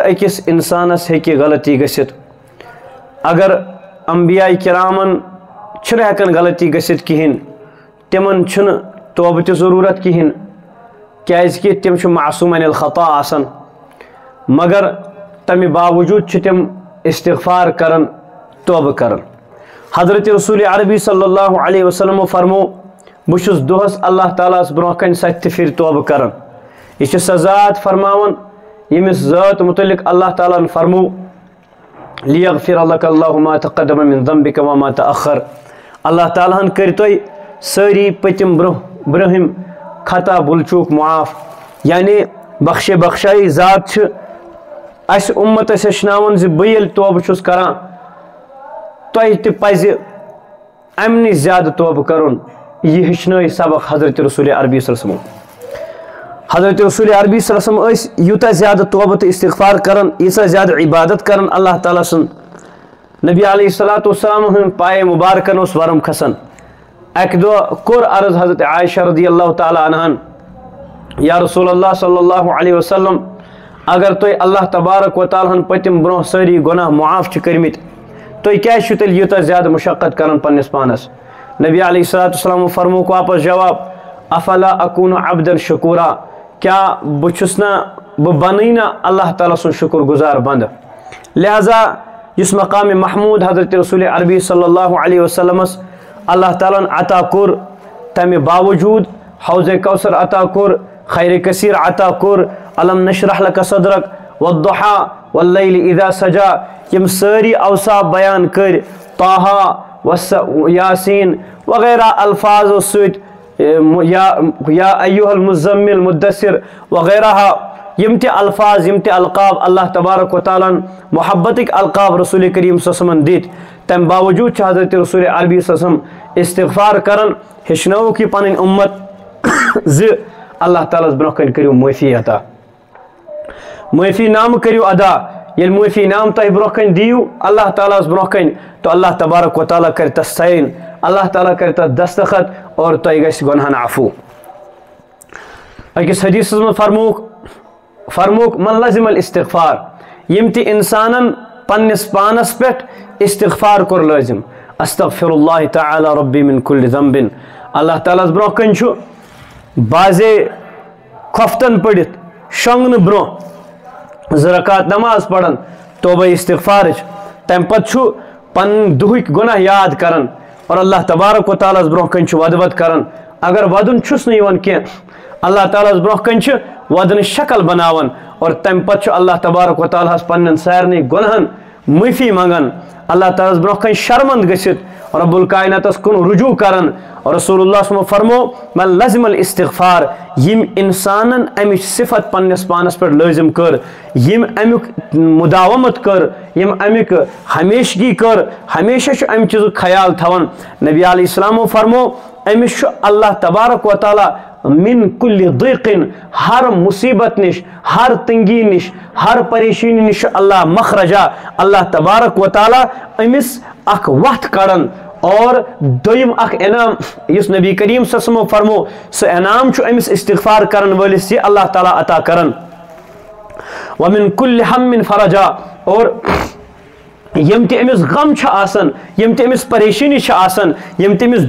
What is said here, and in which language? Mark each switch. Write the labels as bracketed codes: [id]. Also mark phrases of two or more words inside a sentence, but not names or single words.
[ks] أکِس انسانس ہیٚکہِ غلطی گٔژھِتھ اگر انبیاء کرامن چھنہٕ ہٮ۪کان غلطی گٔژھِتھ کِہیٖنۍ تِمن چھُنہٕ توبہٕ تہِ ضروٗرت کِہیٖنۍ کیازکہِ تِم چھِ معصوٗم [ar] عن الخطا [ks] آسان مگر تمہِ باوجوٗد چھِ تِم استغفار کران توبہ کران حضرت رسول عربی [ar] صلی اللہ علیہ وسلم [ks] فرمو بہٕ چھُس دۄہس اللہ تعالیٰ ہس برونٛہہ کنہِ 7 پھِرِ توبہ کران یہ چھِ سۄ ذات فرماوان ییٚمِس ذات متعلق اللہ تعالیٰ ہن فرمو [ar] لیغفر لک اللہ ما تقدم من ذنبک وما تأخر [ks] اللہ تعالیٰ ہن کٔرۍ تۄہہِ سٲری پٔتِم برٛونٛہِم خطا بُل چوٗک معاف یعنی بخشے بخشائی ذات چھِ اسہِ اُمتس ہیٚچھناوان زِ بہٕ ییٚلہِ توبہٕ چھُس کران تۄہہِ تہِ پزِ امہِ نِش زیادٕ توبہٕ کرُن یہ ہیٚچھنٲے سبق حضرت رسول عربی [ar] صلی اللہ علیہ وسلم [ks] حضرت رسول عربی [ar] صلی اللہ علیہ وسلم [ks] یوٗتاہ زیادٕ توبہ تہٕ استغفار کران ییٖژاہ زیادٕ عبادت کران اللہ تعالیٰ سُنٛد نبی [ar] علیہ الصلوۃ والسلام [ks] ہٕنٛدۍ پایے مبارکن اوس ورم کھسان اکہِ دۄہ کوٚر عرض حضرت عائشہ [ar] رضی اللہ تعالیٰ [ks] عنہن [ar] یا رسول اللہ صلی اللہ علیہ وسلم [ks] اگر تُہۍ اللہ تبارک و تعالیٰ ہن پٔتِم برونٛہہ سٲری گۄناہ معاف چھِ کٔرمٕتۍ تُہۍ کیازِ چھِو تیٚلہِ یوٗتاہ زیادٕ مشقت کران پننس پانس نبی علیہ الصلوۃ والسلام فرموک واپس جواب [ar] افلا اکون عبدا شکورا [ks] کیا بہٕ چھُس نا بہٕ بنٕے نا اللہ تعالیٰ سُنٛد شکر گزار بند لہذا یُس مقام محمود حضرت رسول عربی [ar] صلی اللہ علیہ وسلمس [ks] اللہ تعالیٰ عطا کوٚر تمہِ باوجوٗد حوض کوثر عطا کوٚر خیر کثیر عطا کوٚر [ar] علم نشرح لک صدرک والضحا واللیل اذا سجا [ks] یم سٲری اوصاف بیان کٔرۍ طه یاسین وغیرہ الفاظو سۭتۍ [ar] یا ایُّہا المزمل [ks] مدثر وغیرہ یم تہِ الفاظ یم تہِ القاب اللہ تبارک و تعالیٰ محبتٕکۍ القاب رسول کریم [ar] صلی اللہ علیہ وسلم [ks] دِتۍ تمہِ باوجوٗد چھِ حضرت رسول عربی [ar] صلی اللہ علیہ وسلم [ks] استغفار کران ہیٚچھنٲوُکھ یہِ پنٕنۍ اُمت زِ اللہ تعالیٰ ہس برونٛہہ کنہِ کٔرِو معٲفی عطا معٲفی نامہٕ کٔرِو ادا ییٚلہِ معٲفی نام تۄہہِ برونٛہہ کنہِ دِیِو اللہ تعالیٰ ہس برونٛہہ کنہِ تو اللہ تبارک و تعالیٰ کرِ تتھ ساین اللہ تعالیٰ کرِ تتھ دستخط اور تۄہہِ گژھِ گۄنہن عفو أکِس حدیثس منٛز فرموک [ar] من لزم الاستغفار [ks] یم تہِ انسانن پننس پانس پٮ۪ٹھ استغفار کوٚر لٲزم [ar] استغفر اللہ تعالیٰ ربی من کل ذنب [ks] اللہ تعالیٰ ہس برونٛہہ کنہِ چھُ بازے کھۄفتن پٔرِتھ شۄنگنہٕ برونٛہہ 2 رکات نماز پران توبہ استغفارٕچ تمہِ پتہٕ چھُ پنٕنۍ دُہٕکۍ گۄناہ یاد کران اور اللہ تبارک و تعالیٰ ہس برونٛہہ کنہِ چھُ ودوَد کران اگر ودُن چھُس نہٕ یِوان کینٛہہ اللہ تعالیٰ ہس برونٛہہ کنہِ چھِ ودنٕچ شکل بناوان اور تمہِ پتہٕ چھُ اللہ تبارک و تعالیٰ ہس پننٮ۪ن سارنٕے گۄنہن معٲفی منگان اللہ تعالیٰ ہس برونٛہہ کنہِ شرمنٛد گٔژھِتھ رب الکائناتس کُن رجوع کران اور رسول اللہ [ar] صلی اللہ علیہ وسلم [ks] فرمو [ar] من لزم الاستغفار [ks] یم انسانن امِچ صفت پننس پانس پٮ۪ٹھ لٲزم کٔر یم امیُک مداومت کٔر یم امیُک ہمیشگی کٔر ہمیشہ چھُ امہِ چیٖزُک خیال تھاوان نبی علیہ السلامو فرمو أمس [ar] الله تبارك وتعالى من كل ضيق [ks] ہر مصیبت نش ہر تنگی نش ہر پریشانی نش [ar] اللہ مخرجا [ks] اللہ تبارک و تعالی امس اخ وقت کڑن اور دویم اخ انعام یس نبی کریم [ar] صلی اللہ علیہ وسلم [ks] فرمو سہ انعام چھ امس استغفار کرن ولس یہ اللہ تعالی عطا کرن [ar] ومن كل هم فرجا [ks] اور یم تہ امس غم چھ آسن یم تہ امس پریشانی چھ آسن یم تہ امس